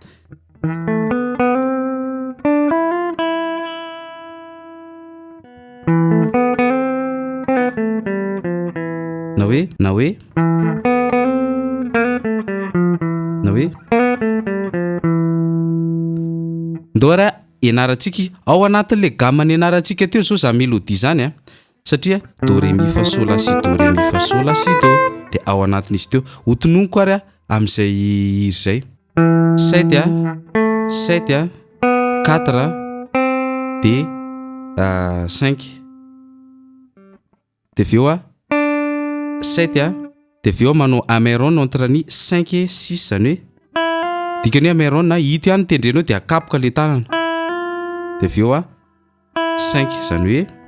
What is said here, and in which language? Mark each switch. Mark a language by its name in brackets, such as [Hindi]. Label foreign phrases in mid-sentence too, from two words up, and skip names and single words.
[Malagasy] na hoe ndoara ianarantsika ao anatin'le gamany ianarantsika teo zao za mélodie zany satria [French] do ré mi fa sol la si do [Malagasy] ré mi fa sol la si do dia ao anatin'izy teo hotononiko ary amin'izay iry zay 7 7 4 dia 5 dia aveo 7 dia aveo manao améron entre ny 5 et 6 zany hoe dikany améron na hito ihany tendrenao dia akapoka le tanana dia aveo 5 zany hoe